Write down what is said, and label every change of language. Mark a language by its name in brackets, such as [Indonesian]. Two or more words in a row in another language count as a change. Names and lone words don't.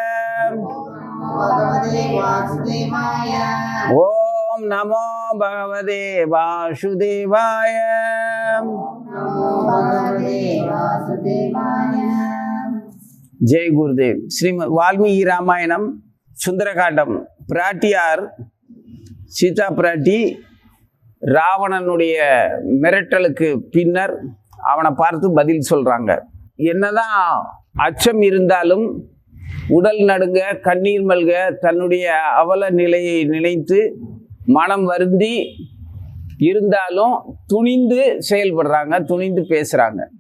[Sanskrit] ओम नमो भगवते वासुदेवाय। जय गुरुदेव। [Tamil] श्रीमद वाल्मीकि रामायणम सुंदरकांडम பிராட்டியார் சீதா பிராட்டி ராவணனுடைய மிரட்டலுக்கு பின்னர் அவனை பார்த்து பதில் சொல்றாங்க. என்னதான் அச்சம் இருந்தாலும் உடல் நடுங்க கண்ணீர் மல்க தன்னுடைய அவல நிலையை நினைத்து மனம் வருந்தி இருந்தாலும் துணிந்து செயல்படுறாங்க, துணிந்து பேசுறாங்க.